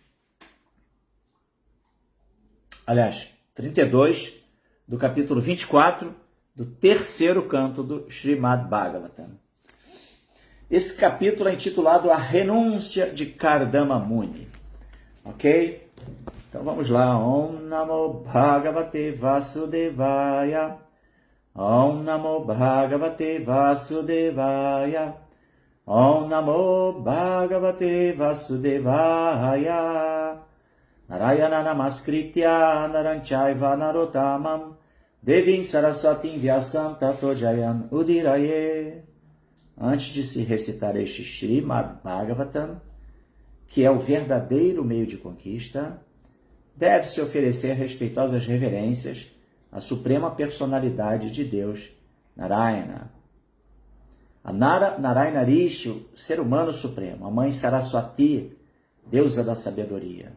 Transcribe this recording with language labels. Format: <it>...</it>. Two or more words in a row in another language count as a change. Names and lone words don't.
<pt>Aliás, 32 do capítulo 24 do terceiro canto do Srimad Bhagavatam. Esse capítulo é intitulado A Renúncia de Kardama Muni. Ok? Então vamos lá.</pt> <sa>Om Namo Bhagavate Vasudevaya. Om Namo Bhagavate Vasudevaya. Om Namo Bhagavate Vasudevaya. Narayana Namaskritya Naranchayva Narotamam Devim Saraswatim Vyasam Tato Jayan Udiraye.</sa> <pt>Antes de se recitar este Srimad Bhagavatam, que é o verdadeiro meio de conquista, deve-se oferecer respeitosas reverências à suprema personalidade de Deus, Narayana. A Narayana Rishi, o ser humano supremo, a mãe Saraswati, deusa da sabedoria.</pt>